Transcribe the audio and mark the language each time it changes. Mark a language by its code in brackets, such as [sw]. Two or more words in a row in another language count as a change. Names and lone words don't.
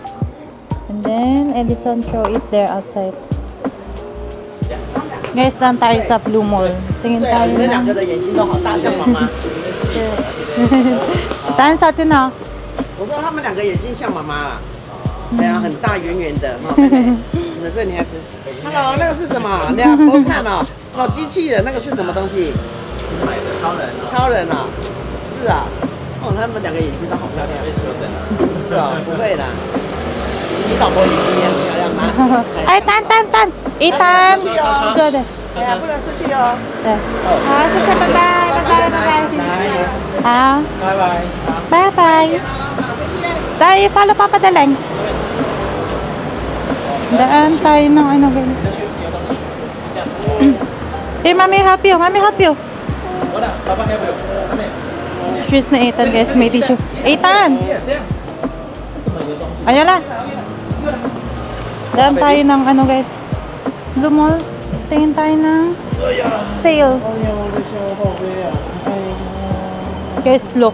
[en] And then, Edison show it there outside. [tl] Guys, done tayo sa Blue Mall. Singin [zh] 对， [tl] tayo [zh] 你们两 [tl] ng... [zh] 个的眼睛都好大，像妈妈。 [tl] Tahan sa atin na. [zh] 我说他们两个眼睛像妈妈啊，对啊，很大圆圆的，哈，妹妹，你的这个女孩子。Hello， 那个是什么？你要不看哦，哦，机器人那个是什么东西？买的超人。超人啊，是啊，哦，他们两个眼睛都好漂亮。是哦，不会啦，你老婆眼睛也很漂亮吗？ [tl] Ay, tan. Itan. Diyan eh. [zh] 哎呀，不能出去哦。 [en] Ah, sushi, bye-bye. Ah, [zh] 拜拜。 [en] bye-bye. [tl] Tayo, follow Papa Daleng. Daan tayo ng ano guys. [en] Hey, mommy help you. Wala, papa help you. [tl] Shoes na Ethan guys, may tissue. Ethan! [zh] 这样。 [tl] Ayan lang. Daan tayo ng ano guys. Blue Mall. Tingin tayo ng sale. [en] Guys, look.